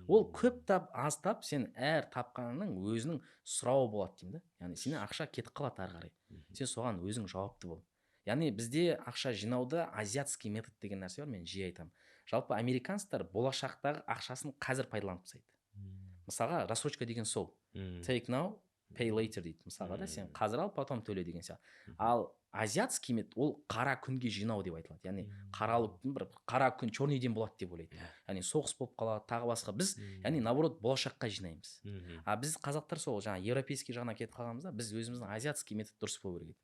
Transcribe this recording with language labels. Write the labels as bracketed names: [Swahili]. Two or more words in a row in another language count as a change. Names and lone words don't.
[Kazakh] Ол көп тап, аз тап, сен әр тапқанның өзінің сұрауы болады деймін да. Яғни сенен ақша кетіп қалады ары қарай. Сен соған өзің жауапты бол. Яғни бізде ақша жинауда [Russian] азиатский метод [Kazakh] деген нәрсе бар, мен жиі айтамын. Жалпы американецтер болашақтағы ақшасын қазір пайдаланып тастайды. Мысалға, рассрочка деген сол. [English] Take now, pay later дейді. [Kazakh] Мысалға да, сен қазір ал, потом төле деген сияқты. Ал [Russian] азиатский метод [Kazakh] ол қара күнге жинау деп айтылады. Яғни қара күн [Russian] черный день [Kazakh] болады деп ойлайды. Яғни соғыс болып қалады, тағы басқа. Біз яғни наоборот болашаққа жинаймыз. А біз қазақтар сол жаңа европейский жағына кетіп қалғанымызда, біз өзіміздің [Russian] азиатский метод [Kazakh] дұрыс болу керек.